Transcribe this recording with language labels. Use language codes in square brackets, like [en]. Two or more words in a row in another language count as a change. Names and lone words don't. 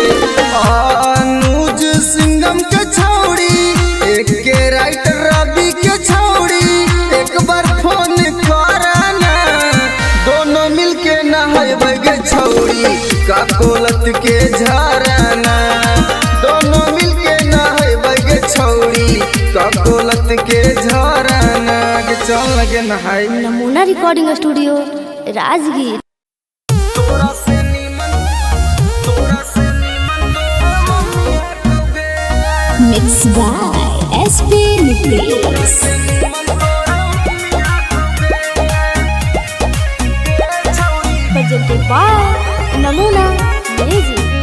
[mag] अनुज सिंघम के छौड़ी एक के राइटर रवि के छौड़ी एक बार फोन करना। दोनों मिलके नहाइबे गे छौड़ी का कोलत के झरना। दोनों मिलके नहाइबे गे छौड़ी का कोलत के झरना। चल लगे नहाई। नमूना रिकॉर्डिंग स्टूडियो राजगीर। [en] Mix by एसपी नितेश। presented by नमूना म्यूजिक।